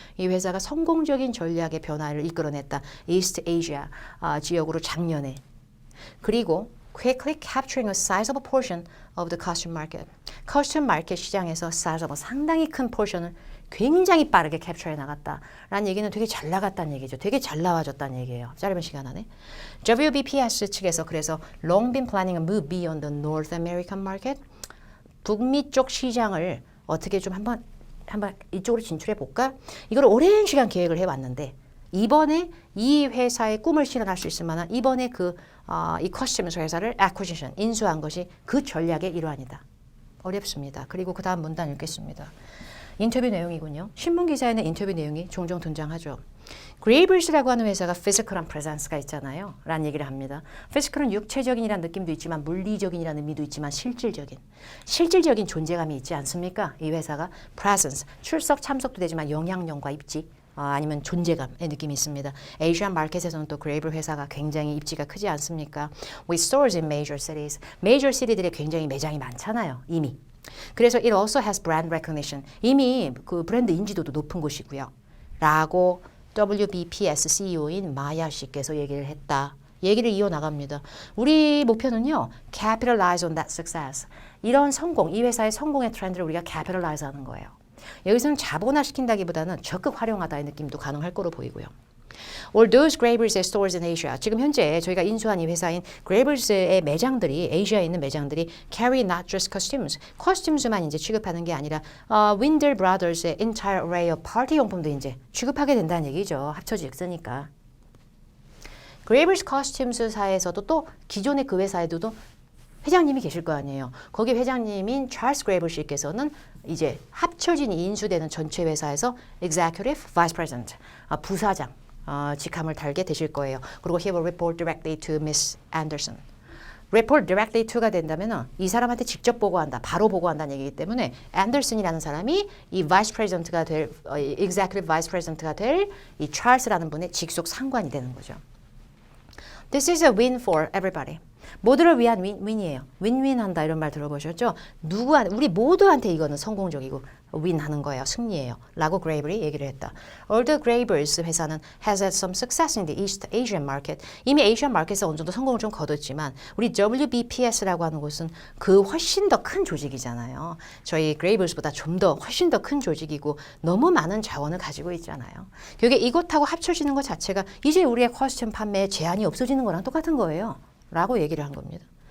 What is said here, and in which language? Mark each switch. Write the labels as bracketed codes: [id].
[ko] 이 회사가 성공적인 전략의 변화를 이끌어냈다. East Asia 지역으로 작년에. 그리고 [en] quickly capturing a sizable portion of the costume market. [ko] costume 마켓 시장에서 sizable 상당히 큰 포션을 굉장히 빠르게 캡처해 나갔다라는 얘기는 되게 잘 나갔다는 얘기죠. 되게 잘 나와줬다는 얘기예요. 짧은 시간 안에. WBPS 측에서 그래서 [en] long been planning a move beyond the North American market. [ko] 북미 쪽 시장을 어떻게 좀 한번 이쪽으로 진출해 볼까? 이걸 오랜 시간 계획을 해왔는데 이번에 이 회사의 꿈을 실현할 수 있을 만한 이번에 이 커스텀스 회사를 acquisition, 인수한 것이 그 전략의 일환이다. 어렵습니다. 그리고 그 다음 문단 읽겠습니다. 인터뷰 내용이군요. 신문 기사에는 인터뷰 내용이 종종 등장하죠. Grabers라고 하는 회사가 physical한 presence가 있잖아요. 라는 얘기를 합니다. physical은 육체적인이라는 느낌도 있지만 물리적인이라는 의미도 있지만 실질적인 존재감이 있지 않습니까? 이 회사가 presence, 출석 참석도 되지만 영향력과 입지 아니면 존재감의 느낌이 있습니다. 아시안 마켓에서는 또 그레이블 회사가 굉장히 입지가 크지 않습니까? [en] With stores in major cities. [ko] 메이저 시티들에 굉장히 매장이 많잖아요. 이미. 그래서 [en] it also has brand recognition. [ko] 이미 그 브랜드 인지도도 높은 곳이고요. 라고 WBPS CEO인 마야 씨께서 얘기를 했다. 얘기를 이어나갑니다. 우리 목표는요. [en] capitalize on that success. [ko] 이런 성공, 이 회사의 성공의 트렌드를 우리가 capitalize 하는 거예요. 여기서는 자본화시킨다기보다는 적극 활용하다의 느낌도 가능할 거로 보이고요. [en] All those Graber's stores in Asia. [ko] 지금 현재 저희가 인수한 이 회사인 Grabers의 매장들이 아시아에 있는 매장들이 [en] carry not just costumes. [ko] costumes만 이제 취급하는 게 아니라 Winder Brothers의 [en] entire array of party [ko] 용품도 이제 취급하게 된다는 얘기죠. 합쳐져 있으니까. Graber's Costumes사에서도 또 기존의 그 회사에도 회장님이 계실 거 아니에요. 거기 회장님인 찰스 그레이블 씨께서는 이제 합쳐진 인수되는 전체 회사에서 Executive Vice President, 부사장 직함을 달게 되실 거예요. 그리고 [en] he will report directly to Miss Anderson. [ko] report directly to가 된다면 이 사람한테 직접 보고한다, 바로 보고한다는 얘기이기 때문에 앤더슨이라는 사람이 이 vice president가 될, executive vice president가 될 이 찰스라는 분의 직속 상관이 되는 거죠. [en] This is a win for everybody. [ko] 모두를 위한 윈이에요. 윈윈한다 이런 말 들어보셨죠? 우리 모두한테 이거는 성공적이고 윈하는 거예요. 승리예요. 라고 그레이블이 얘기를 했다. [en] Although Graber's [ko] 회사는 [en] has had some success in the East Asian market. [ko] 이미 아시안 마켓에서 어느 정도 성공을 좀 거뒀지만 우리 WBPS라고 하는 곳은 그 훨씬 더 큰 조직이잖아요. 저희 Grabers보다 좀 더 훨씬 더 큰 조직이고 너무 많은 자원을 가지고 있잖아요. 그게 이것하고 합쳐지는 것 자체가 이제 우리의 커스텀 판매에 제한이 없어지는 거랑 똑같은 거예요. 라고 얘기를 한 겁니다.